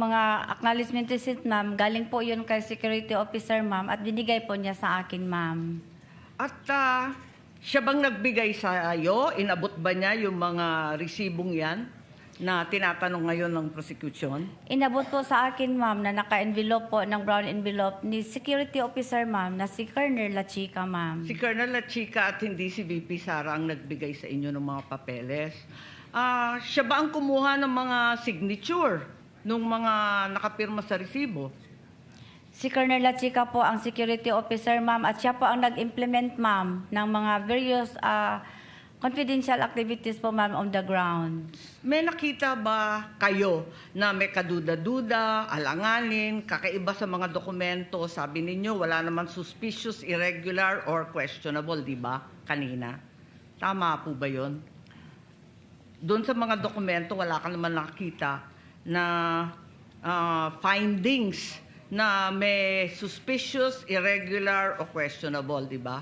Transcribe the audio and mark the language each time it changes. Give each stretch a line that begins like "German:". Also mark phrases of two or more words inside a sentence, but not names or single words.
Filipino: Yung mga acknowledgement receipt, ma'am, galing po yun kay security officer, ma'am, at binigay po niya sa akin, ma'am. At siya bang nagbigay sa iyo? Inabot ba niya yung mga resibong yan na tinatanong ngayon ng prosecution? Inabot po sa akin, ma'am, na naka-envelope po ng brown envelope ni security officer, ma'am, na si Colonel La Chica, ma'am. Si Colonel La Chica at hindi si VP Sara ang nagbigay sa inyo ng mga papeles. Siya ba ang kumuha ng mga signature nung mga nakapirma sa resibo? Si Colonel La Chica po ang security officer, ma'am, at siya po ang nag-implement, ma'am, ng mga
English: various confidential activities
Filipino: po, ma'am,
English: on the ground.
Filipino: May nakita ba kayo na may kaduda-duda, alanganin, kakaiba sa mga dokumento? Sabi ninyo, wala naman
English: suspicious, irregular, or questionable,
Filipino: di ba? Kanina. Tama po ba yun? Doon sa mga dokumento, wala ka naman nakita na findings na may
English: suspicious, irregular,
Filipino: o questionable, di ba?